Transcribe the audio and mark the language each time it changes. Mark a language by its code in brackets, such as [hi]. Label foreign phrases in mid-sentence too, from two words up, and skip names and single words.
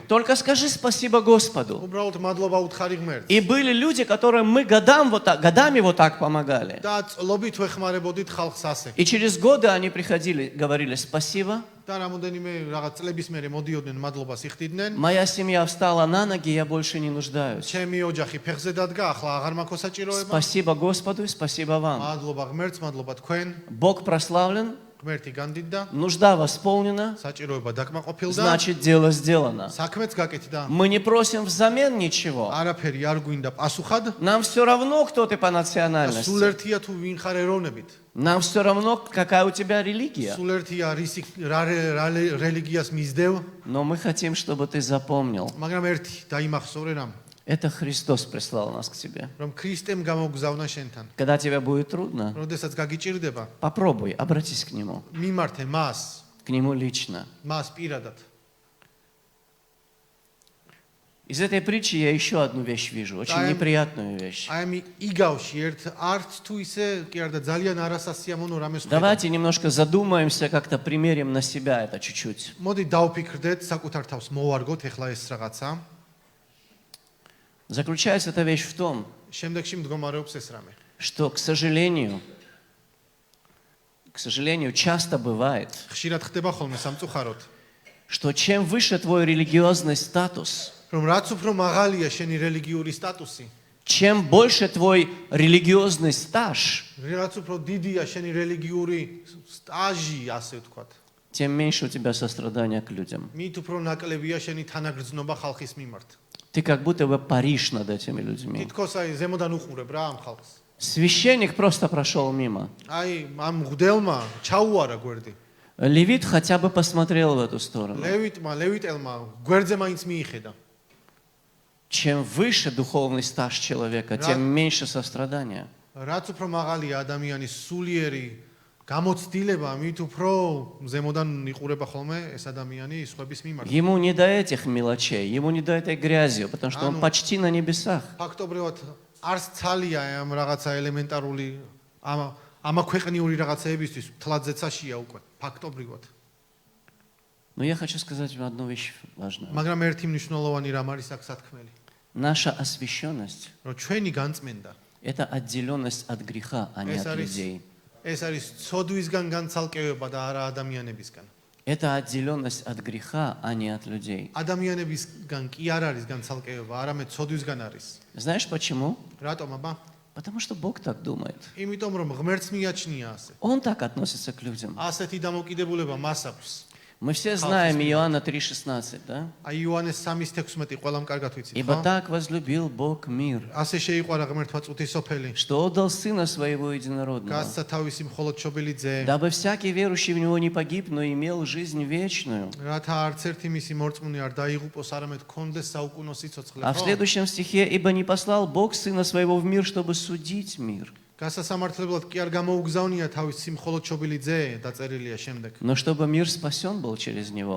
[ru] Только скажи спасибо Господу. [ka] უბრალოდ მადლობა უთხარი ღმერთს. [ru] И были люди, которым мы годами вот так помогали. [ka] და წლობით ვეხმარებოდით ხალხს ასე. [ru] И через годы они приходили, говорили: спасибо. [ka] და რამოდენიმე რაღაც წლების მერე მოდიოდნენ მადლობას იხდიდნენ. [ru] Моя семья встала на ноги, я больше не нуждаюсь. [ka] ჩემი ოჯახი ფეხზე დადგა, ახლა აღარ მაქვს საჭიროება. [ru] Спасибо Господу и спасибо вам. [ka] მადლობა ღმერთს, მადლობა თქვენ. [ru] Бог прославлен, [ka] ღმერთი განდიდდა, [ru] нужда восполнена, [ka] საჭიროება დაკმაყოფილდა. [ru] значит дело сделано. [ka] საქმეც გაკეთდა. [ru] Мы не просим взамен ничего. [ka] არაფერი არ გვინდა პასუხად. [ru] Нам все равно, кто ты по национальности. [ka] სულ ერთია თუ ვინ ხარ ეროვნებით. [ru] Нам все равно, какая у тебя религия. [ka] სულ ერთია რა რელიგიას მისდევ, [ru] Но мы хотим, чтобы ты запомнил. [ka] მაგრამ ერთი დაიმახსოვრე რამ, [ru] Это Христос прислал нас к тебе. [ka] რომ ქრისტემ გამოგზავნა შენთან. [ru] Когда тебе будет трудно, [ka] როდესაც გაგიჭირდება, [ru] попробуй, обратись к Нему. [ka] მიმართე მას, [ru] К Нему лично. [ka] მას პირადად. [ru] Из этой притчи я еще одну вещь вижу, очень неприятную вещь. [ka] აი ამ იგავში ერთ არც თუ ისე კი არა და ძალიან არასასიამოვნო რამეს ხედავ. [ru] Давайте немножко задумаемся, как-то примерим на себя это чуть-чуть. [ka] მოდი დავფიქრდეთ, საკუთარ თავს მოვარგოთ ეხლა ეს რაღაცა. [ru] Заключается эта вещь в том, [ka] შემდეგში მდგომარეობს ეს რამე. [ru] что, к сожалению, часто бывает, [ka] ხშირად ხდება ხოლმე სამწუხაროდ, [ru] что чем выше твой религиозный статус, [ka] რომ რაც უფრო მაღალია შენი რელიგიური სტატუსი, [ru] чем больше твой религиозный стаж, [ka] რაც უფრო დიდია შენი რელიგიური სტაჟი, ასე ვთქვათ, [ru] тем меньше у тебя сострадания к людям. [ka] მით უფრო ნაკლებია შენი თანაგრძნობა ხალხის მიმართ. [ru] Ты как будто бы паришь над этими людьми. [ka] თითქოს აი ზემოდან უყურებ რა ამ ხალხს. [ru] Священник просто прошел мимо. [ka] აი ამ მღვდელმა ჩაუარა გვერდი. [ru] Левит хотя бы посмотрел в эту сторону. [ka] ლევიტელმა გვერდზე მაინც მიიხედა. [ru] Чем выше духовный стаж человека, тем меньше сострадания. [ka] რაც უფრო მაღალია ადამიანის სულიერი გამოცდილება, მით უფრო ზემოდან იყურება ხოლმე ეს ადამიანი სხვების მიმართ. [ru] Ему не до этих мелочей, ему не до этой грязи, потому что он почти на небесах. [ka] ფაქტობრივად არც ცალია ამ რაღაცა ელემენტარული ამა ქვეყნიური რაღაცეებისთვის თლად ზეცაშია უკვე ფაქტობრივად. [ru] Но я хочу сказать вам одну вещь важную. [ka] მაგრამ ერთი მნიშვნელოვანი რამ არის აქ სათქმელი, [ru] Наша освященность [ka] რომ ჩვენი განწმენდა – [ru] это отделенность от греха, а не [ka] ეს [ru] от [ka] არის [ru] людей. [ka] ეს არის ცოდვისგან განცალკევება და არა ადამიანებისგან. [ru] Это отделенность от греха, а не от людей. [ka] ადამიანებისგან კი არ არის განცალკევება, არამედ ცოდვისგან არის. [ru] Знаешь почему? [ka] რატომ, აბა? [ru] Потому что Бог так думает. [ka] იმიტომ რომ ღმერთს მიაჩნია ასე. [ru] Он так относится к людям. [ka] ასეთი დამოკიდებულება მას აქვს. [ru] Мы все знаем Иоанна 3,16, да? [ka] აი იოანეს 3:16 ყველამ კარგად ვიცით, [ru] Ибо [ka] ხო? [ru] так возлюбил Бог мир, [ka] ასე შეიყვარა ღმერთმა წუთისოფელი, [ru] что отдал Сына Своего Единородного, [ka] გასცა თავისი მხოლოდ შობილი ძე, [ru] дабы всякий верующий в Него не погиб, но имел жизнь вечную. [ka] რათა არც ერთი მისი მორწმუნე არ დაიღუპოს, არამედ კონდეს საუკუნო სიცოცხლე, [ru] А в [ka] ხო? [ru] следующем стихе, ибо не послал Бог Сына Своего в мир, чтобы судить мир, [ka] გასასამართლებლად კი არ გამოუგზავნია თავისი მხოლოდ შობილი ძე, დაწერილია შემდეგ. [ru] но чтобы мир спасен был через Него.